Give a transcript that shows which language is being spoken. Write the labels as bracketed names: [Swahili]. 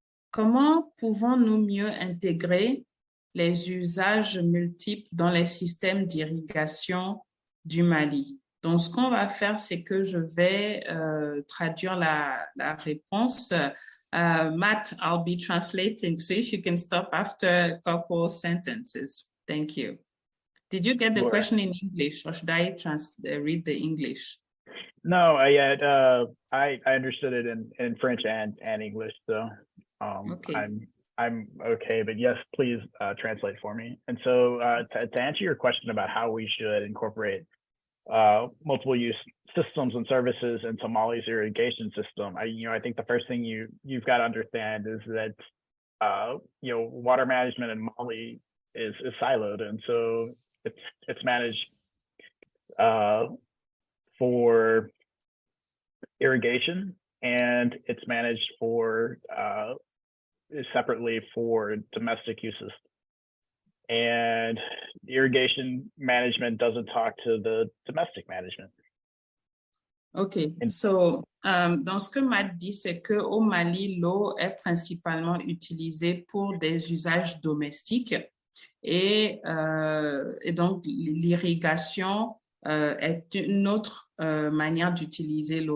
[French] Comment pouvons-nous mieux intégrer les usages multiples dans les systèmes d'irrigation du Mali? Donc, ce qu'on va faire, c'est que je vais traduire la réponse. [English] Matt, I'll be translating, so if you can stop after a couple sentences. Thank you. Did you get the question in English, or should I read the English? No, I understood it in French and English, so okay. I'm okay. But yes, please translate for me. And so to answer your question about how we should incorporate multiple use systems and services into Mali's irrigation system, I think the first thing you've got to understand is that water management in Mali is siloed, and so it's managed for irrigation, and it's managed for separately for domestic uses. And irrigation management doesn't talk to the domestic management. OK. [French] So, dans ce que Matt dit, c'est qu'au Mali, l'eau est principalement utilisée pour des usages domestiques et donc l'irrigation est une autre manière d'utiliser l'eau.